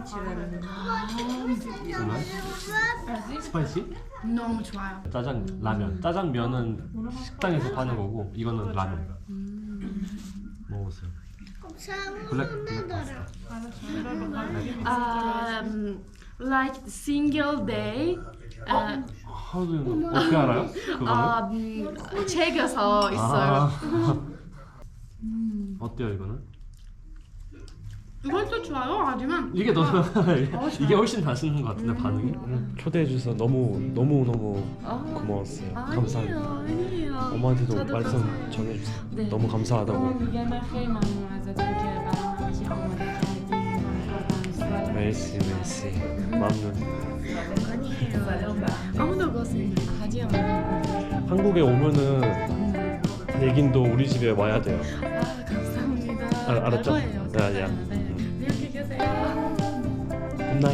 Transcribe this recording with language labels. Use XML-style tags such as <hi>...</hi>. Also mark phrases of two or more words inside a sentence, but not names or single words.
<ko>스파이시? 너무 좋아요. 라면. 짜장면은 식당에서 파는 거고 이거는 라면. 먹어보세요. 블랙 파스타.</ko> <en>Like single day.</en> <ko>어떻게 알아요? 그거는? 책에서 있어요. 어때요 이거는? 이것도 좋아요. 하지만 이게 더 이게 훨씬 맛있는 것 같은데 반응이? 초대해 주셔서 너무 고마웠어요. 감사합니다. 아니에요. 엄마한테도 저도 말씀 감사해요. 전해주세요. 네. 너무 감사하다고.</ko> <fa>میگم من خیلی ممنون ازتون که برام همیشه آماده کردین. مرسی. ممنون.</fa> <ko>아무도 그것은 하지 않아요. 한국에 오면은 예긴도 우리 집에 와야 돼요. 감사합니다. 알았죠? 갈 거예요. 네. 안녕히 계세요.</ko> <en>Good night.</en>